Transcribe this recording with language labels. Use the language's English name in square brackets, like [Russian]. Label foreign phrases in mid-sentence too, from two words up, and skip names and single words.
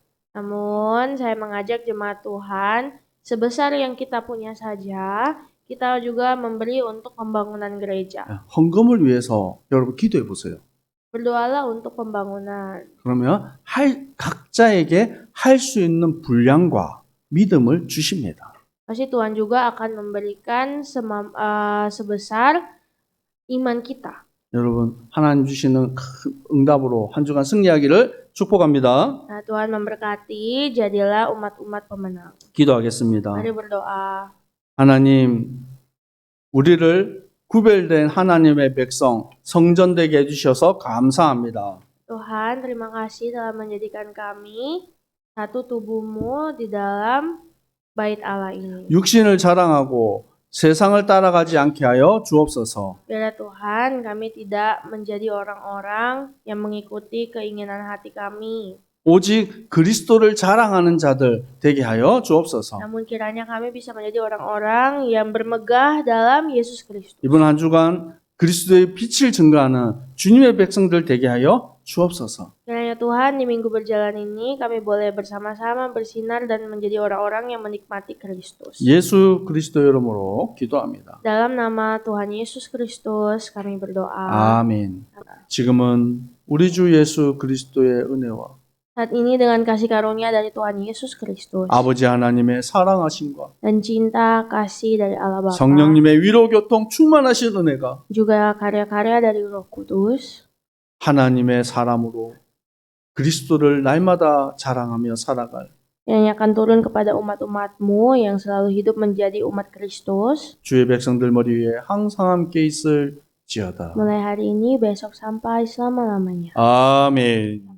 [Indonesian] Namun saya mengajak jemaat Tuhan, sebesar yang kita punya saja, kita juga memberi untuk pembangunan gereja. [Korean] 헌금을 위해서 여러분 기도해 보세요. [Indonesian] Berdoalah untuk pembangunan. [Korean] 그러면 각자에게 할 수 있는 분량과 믿음을 주십니다. [Indonesian] Pasti Tuhan juga akan memberikan sebesar iman kita. [Korean] 여러분 하나님 주시는 큰 응답으로 한 주간 승리하기를 축복합니다. [Indonesian] Nah, Tuhan memberkati, jadilah umat-umat pemenang. [Korean] 기도하겠습니다. [Indonesian] Mari berdoa. [Korean] 하나님, 우리를 구별된 하나님의 백성, 성전되게 해주셔서 감사합니다. [Indonesian] Tuhan, terima kasih telah menjadikan kami satu tubuhmu di dalam bait Allah ini. [Korean] 육신을 자랑하고 세상을 따라가지 않게 하여 주옵소서. [Indonesian] Biarlah Tuhan, kami tidak menjadi orang-orang yang mengikuti keinginan hati kami. [Korean] 오직 그리스도를 자랑하는 자들 되게 하여 주옵소서. [Indonesian] Namun kiranya kami bisa menjadi orang-orang yang bermegah dalam Yesus Kristus. [Korean] 이번 한 주간 그리스도의 빛을 증거하는 주님의 백성들 되게 하여 주옵소서. [Indonesian] Kiranya Tuhan, di minggu berjalan ini kami boleh bersama-sama bersinar dan menjadi orang-orang yang menikmati Kristus. [Korean] 예수 그리스도 이름으로 기도합니다. [Indonesian] Dalam nama Tuhan Yesus Kristus kami berdoa. [Korean] 아멘. 지금은 우리 주 예수 그리스도의 은혜와 [Indonesian] Saat ini dengan kasih karunia dari Tuhan Yesus Kristus [Korean] 아버지 하나님의 사랑하심과 [Indonesian] dan cinta kasih dari Allah Bapa, [Korean] 성령님의 위로 교통 충만하신 은혜가 [Indonesian] juga karya-karya dari Roh Kudus, [Korean] 하나님의 사람으로 그리스도를 날마다 자랑하며 살아갈 [Indonesian] yang akan turun kepada umat-umatmu yang selalu hidup menjadi umat Kristus, [Korean] 주의 백성들 머리 위에 항상 함께 있을지어다. [Indonesian] mulai hari ini, besok sampai selama-lamanya. [Korean] 아멘.